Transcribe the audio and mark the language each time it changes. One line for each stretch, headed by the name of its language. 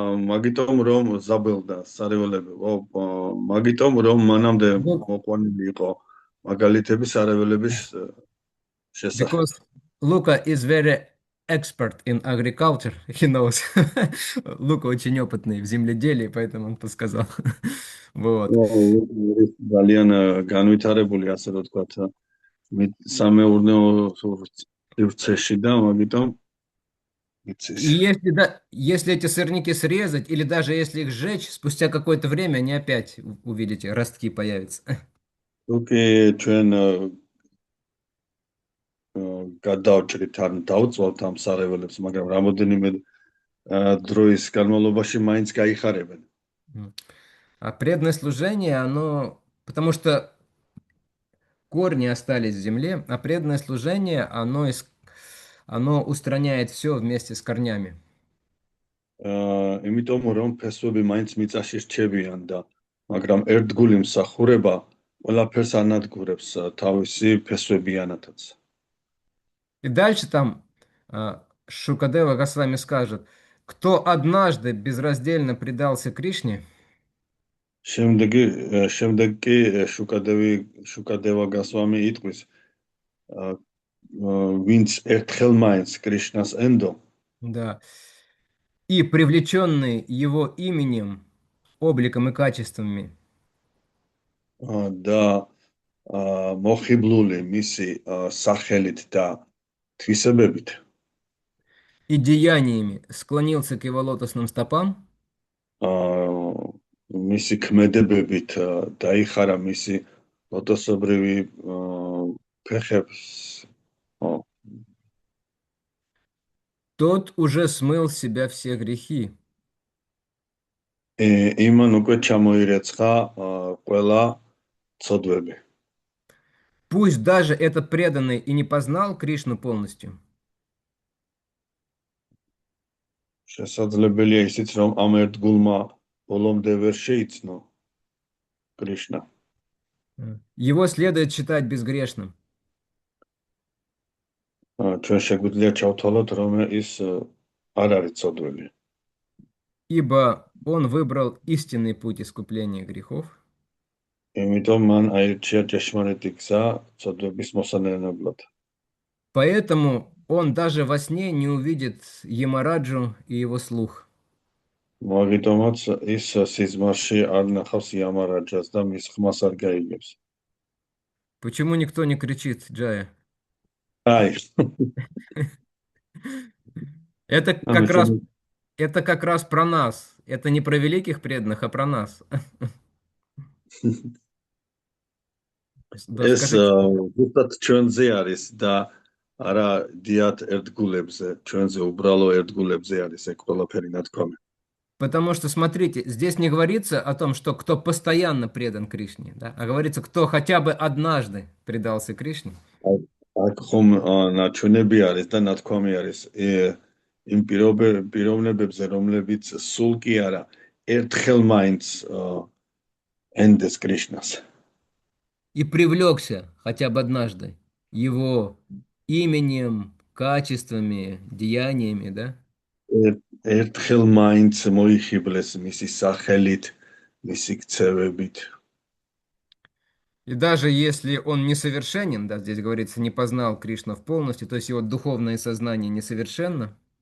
Georgian: მაგიტომ რომ ზაბელდა სარეველები. მაგიტომ რომ მანამდე მოყვანილი იყო მაგალითები სარეველების შესახებ.
English: Because Luca is very expert in agriculture, he knows.
Russian: Лука очень опытный в земледелии, поэтому он подсказал. Вот.
Georgian: ძალიან განვითარებული, ასე რომ ვთქვათ, სამეურნეო სივრცეში და მაგიტომ
Russian: И если эти сорняки срезать, или даже если их сжечь, спустя какое-то время они опять, увидите, ростки появятся.
Georgian: თუკი ჩვენ გადავჭრით ან დავწვალთ ამ სარეველებს, მაგრამ რამოდენიმე დროის განმავლობაში მაინც გაიხარებენ.
Russian: А преданное служение, оно... Потому что корни остались в земле, а преданное служение, оно устраняет все вместе с корнями.
Georgian: იმიტომ რომ ფესვები მაინც მიწაში რჩებიან და მაგრამ ერთგული მსახურება ყველაფერს ანადგურებს თავისი ფესვებიანათაც.
Russian: И дальше там Шукадева Госвами скажет, кто однажды безраздельно предался Кришне,
Georgian: შემდეგ კი შუკადევა გასვამი იტყვის ვინც ერთხელ მაინც კრიშნას ენდო.
Russian: да, и привлеченные его именем, обликом и качествами,
Georgian: და მოხიბლული მისი სახელით და თვისებებით
Russian: и деяниями склонился к его лотосным стопам,
Georgian: აა მისი ქმედებებით დაიხარა მისი ლოტოსებრივი ფეხებს ო,
Russian: тот уже смыл с себя все грехи.
Georgian: იმან უკვე ჩამოირეცხა ყველა ცოდვები.
Russian: Пусть даже этот преданный и не познал Кришну полностью,
Georgian: შესაძლებელია ისიც, რომ ამ ერთგულმა ბოლომდე ვერ შეიცნო კრიშნა.
Russian: его следует считать безгрешным,
Georgian: ჩვენ შეგვიძლია ჩავთვალოთ, რომ ის არ არის ცოდველი.
Russian: ибо он выбрал истинный путь искупления грехов,
Georgian: იმიტომ მან აირჩია ჭეშმარიტი გზა ცოდვების მოსანენებლად.
Russian: поэтому он даже во сне не увидит Ямараджу и его слух.
Georgian: მაგიტომაც ის სიზმარში არ ნახავს იამარაჯას და მის ხმას არ გაიგებს.
Russian: Почему никто не кричит, Джая?
Georgian: აი,
Russian: Это
Georgian: ანუ
Russian: как раз,
Georgian: ჩვენ
Russian: это как раз про нас. Это не про великих преданных, а про нас. Да,
Georgian: ეს
Russian: скажите,
Georgian: ზუსტად ჩვენზე არის და არა დიათ ერთგულებზე, ჩვენზე უბრალო ერთგულებზე არის ეგ ყველაფერი ნათქვამი.
Russian: потому что, смотрите, здесь не говорится о том, что кто постоянно предан Кришне, да? А говорится, кто хотя бы однажды предался Кришне.
Georgian: აქ ხომ ნაჩვენები არის და ნათქვამი არის იმ პიროვნებებზე, რომლებიც სულ კი არა ერთხელ მაინც ენდეს კრიშნას.
Russian: И привлекся хотя бы однажды его именем, качествами, деяниями, да?
Georgian: ერთხელ მაინც მოიხიბლეს მისი სახელით, მისი ქცევებით.
Russian: И даже если он несовершенен, да, здесь говорится, не познал Кришну в полностью, то есть его духовное сознание несовершенно,